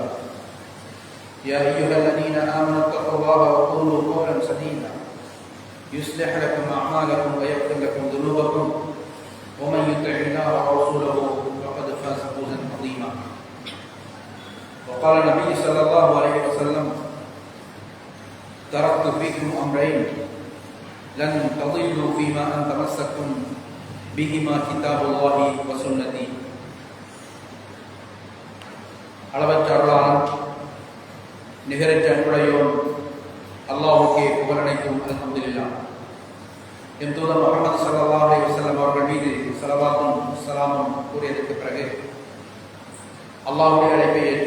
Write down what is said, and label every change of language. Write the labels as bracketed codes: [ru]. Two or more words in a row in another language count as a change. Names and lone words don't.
[ar] يا أيها الذين آمنوا اتقوا الله وقولوا قولا سديدا يصلح لكم أعمالكم ويغفر لكم ذنوبكم ومن يطع الله ورسوله فقد فاز فوزا عظيما. وقال النبي صلى الله عليه وسلم: تركت فيكم أمرين لن تضلوا فيما أن تمسكتم بهما كتاب الله وسنتي. [ta] அளவற்ற அருளாளன் நிகரற்ற அன்புடையோன் அல்லாஹ்வுக்கே புகழனைத்தும் அல்ஹம்துலில்லாஹ். எம் தூதர் முஹம்மது [ar] صلى الله عليه وسلم [ta] அவர்கள் மீது ஸலவாத்தும் ஸலாமும் கூறியதற்கு பிறகு அல்லாஹ்வுடைய அழைப்பை ஏற்று